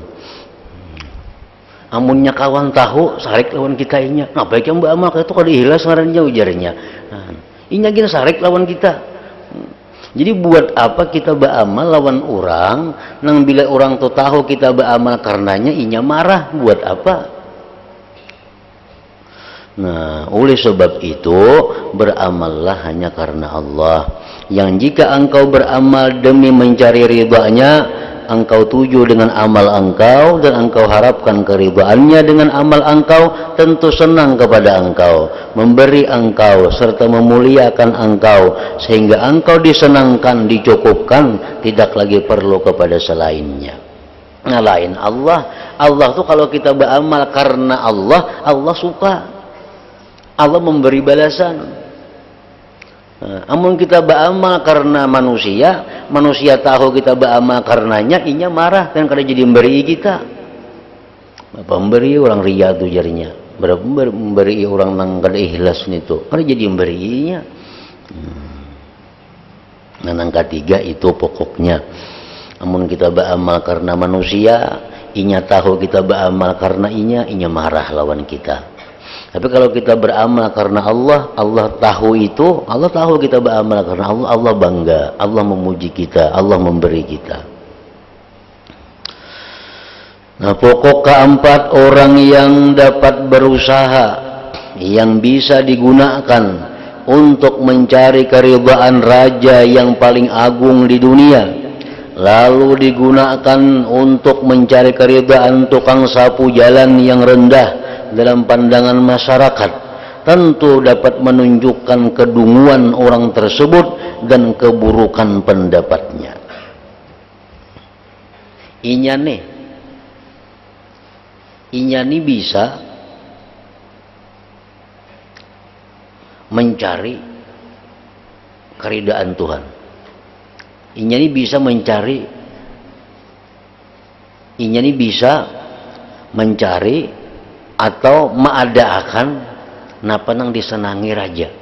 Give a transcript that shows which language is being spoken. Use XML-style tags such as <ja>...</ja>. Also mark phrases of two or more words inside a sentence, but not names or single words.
<bjn>Amunnya kawan tahu sarik lawan kita inya, nah baik yang beramal itu kalau dihilas ngarannya ujarnya. Nah, inya kita sarik lawan kita. Jadi buat apa kita beramal lawan orang, nang bila orang tuh tahu kita beramal karenanya inya marah, buat apa?</bjn> <id>Nah, oleh sebab itu beramallah hanya karena Allah. Yang jika engkau beramal demi mencari ridhanya, engkau tuju dengan amal engkau dan engkau harapkan keridhaannya dengan amal engkau, tentu senang kepada engkau, memberi engkau serta memuliakan engkau sehingga engkau disenangkan, dicukupkan, tidak lagi perlu kepada selainnya. Ngalahin Allah. Allah tuh kalau kita beramal karena Allah, Allah suka. Allah memberi balasan.</id> <bjn>Amun kita beramal karena manusia, manusia tahu kita beramal karenanya, inya marah kan kada jadi memberi kita. Pemberi orang ria tuh jarinya, berapa memberi orang nang kada ikhlas itu, kada jadi memberinya.</bjn> <id>Nah, yang ketiga itu pokoknya.</id> <bjn>Amun kita beramal karena manusia, inya tahu kita beramal karena inya marah lawan kita.</bjn> <id>Tapi kalau kita beramal karena Allah, Allah tahu itu, Allah tahu kita beramal karena Allah, Allah bangga, Allah memuji kita, Allah memberi kita. Nah, pokok keempat, orang yang dapat berusaha, yang bisa digunakan untuk mencari keridhaan raja yang paling agung di dunia, lalu digunakan untuk mencari keridhaan tukang sapu jalan yang rendah dalam pandangan masyarakat, tentu dapat menunjukkan kedunguan orang tersebut dan keburukan pendapatnya.</id> <bjn>Inya nih bisa mencari keridhaan Tuhan. Inya nih bisa mencari atau maadaakan napa nang disenangi raja.</bjn>